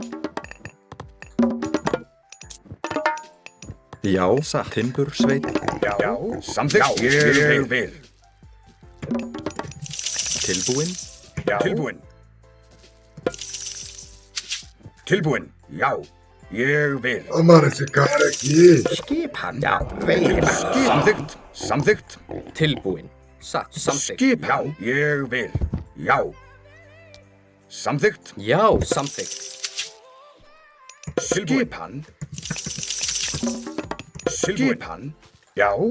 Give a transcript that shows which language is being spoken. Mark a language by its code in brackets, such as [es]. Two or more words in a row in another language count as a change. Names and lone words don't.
[is] Já, satt. Timbursveit. já, samþykkt, ég vil. Tilbúin. Já, tilbúin. Tilbúin, já, ég vil. [pt] Ô, mano, esse cara aqui. [is] Skipan. Já, veiðimaður. Samþykkt, Tilbúin. Samþykkt. skip, já, ég vil. Já, samþykkt, Já, samþykkt. skipan. Skipan, já.